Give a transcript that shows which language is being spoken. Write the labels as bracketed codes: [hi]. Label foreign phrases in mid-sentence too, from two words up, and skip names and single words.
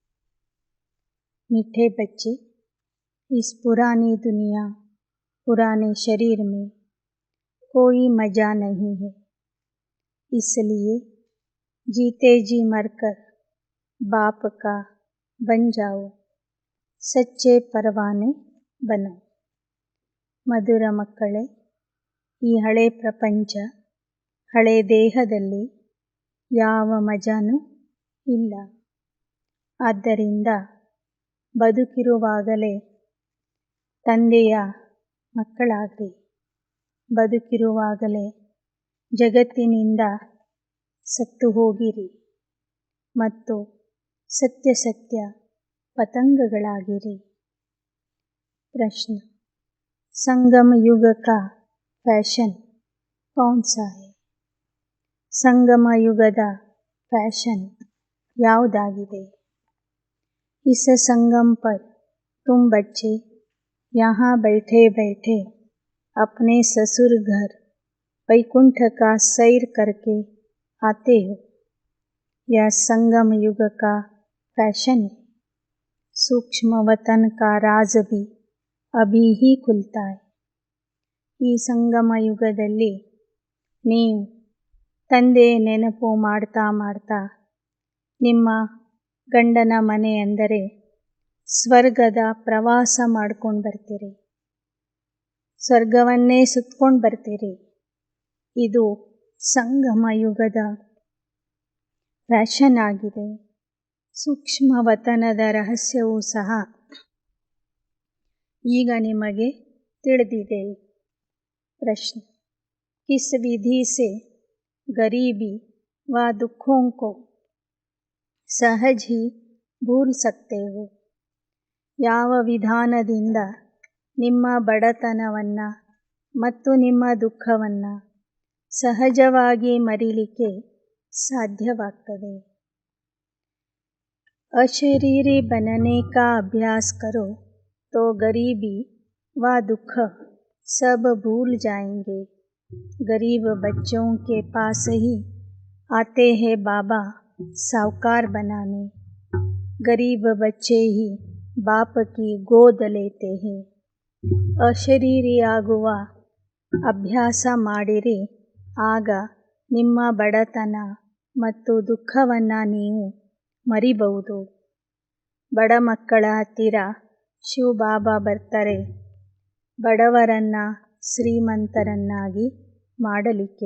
[hi] मीठे बच्चे, इस पुरानी दुनिया पुराने शरीर में कोई मज़ा नहीं है, इसलिए जीते जी मरकर बाप का बन जाओ, सच्चे परवाने बनो। [kn] ಮಧುರ ಮಕ್ಕಳೇ, ಈ ಹಳೆ ಪ್ರಪಂಚ, ಹಳೆ ದೇಹದಲ್ಲಿ ಯಾವ ಮಜಾನೂ ಇಲ್ಲ. ಆದ್ದರಿಂದ ಬದುಕಿರುವಾಗಲೇ ತಂದೆಯ ಮಕ್ಕಳಾಗ್ರಿ. ಬದುಕಿರುವಾಗಲೇ ಜಗತ್ತಿನಿಂದ ಸತ್ತು ಹೋಗಿರಿ ಮತ್ತು ಸತ್ಯ ಪತಂಗಗಳಾಗಿರಿ. [hi] प्रश्न: संगम युग का फैशन कौन सा है? [kn] संगम युगದ ಫ್ಯಾಷನ್ ಯಾವುದಾಗಿದೆ? [hi] इस संगम पर तुम बच्चे यहाँ बैठे बैठे अपने ससुर घर वैकुंठ का सैर करके आते हो। यह संगम युग का फैशन है। सूक्ष्म वतन का राज भी अभी ही खुलता है। [kn] ಈ ಸಂಗಮ ಯುಗದಲ್ಲಿ ನೀವು ತಂದೆ ನೆನಪು ಮಾಡ್ತಾ ಮಾಡ್ತಾ ನಿಮ್ಮ ಗಂಡನ ಮನೆ ಅಂದರೆ ಸ್ವರ್ಗದ ಪ್ರವಾಸ ಮಾಡ್ಕೊಂಡು ಬರ್ತೀರಿ. ಸ್ವರ್ಗವನ್ನೇ ಸುತ್ಕೊಂಡು ಬರ್ತೀರಿ. ಇದು ಸಂಗಮ ಯುಗದ ಫ್ಯಾಷನ್ ಆಗಿದೆ. ಸೂಕ್ಷ್ಮ ವತನದ ರಹಸ್ಯವೂ ಸಹ ಈಗ ನಿಮಗೆ ತಿಳಿದಿದೆ. [hi] प्रश्न: किस विधि से गरीबी व दुखों को सहज ही भूल सकते हो? [kn] ಯಾವ ವಿಧಾನದಿಂದ ನಿಮ್ಮ ಬಡತನವನ್ನು ಮತ್ತು ನಿಮ್ಮ ದುಃಖವನ್ನು ಸಹಜವಾಗಿ ಮರೀಲಿಕ್ಕೆ ಸಾಧ್ಯವಾಗ್ತದೆ? [hi] अशरीरी बनने का अभ्यास करो तो गरीबी व दुख सब भूल जाएंगे। गरीब बच्चों के पास ही आते हैं बाबा साहूकार बनाने। गरीब बच्चे ही बाप की गोद लेते हैं। [kn] ಅಶರೀರಿಯಾಗುವ ಅಭ್ಯಾಸ ಮಾಡಿರಿ, ಆಗ ನಿಮ್ಮ ಬಡತನ ಮತ್ತು ದುಃಖವನ್ನು ನೀವು ಮರಿಬಹುದು. ಬಡ ಮಕ್ಕಳ ಹತ್ತಿರ ಶಿವಬಾಬಾ ಬರ್ತಾರೆ, ಬಡವರನ್ನು ಶ್ರೀಮಂತರನ್ನಾಗಿ ಮಾಡಲಿಕ್ಕೆ.